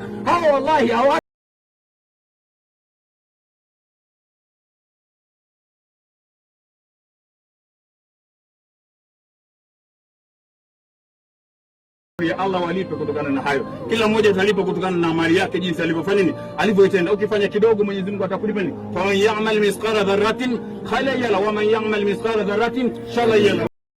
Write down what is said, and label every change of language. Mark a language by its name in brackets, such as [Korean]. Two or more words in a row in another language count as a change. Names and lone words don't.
[Swahili] Hao wallahi hawa ya Allah walipe kutokana na hayo. Kila mmoja atalipa kutokana na amali yake, jinsi alivyofanya nini, alivyoitenda. Ukifanya kidogo Mwenyezi Mungu atakulipa nini? [Arabic] فمن يعمل مثقال ذرة خيرا يره ومن يعمل مثقال ذرة شرا يره.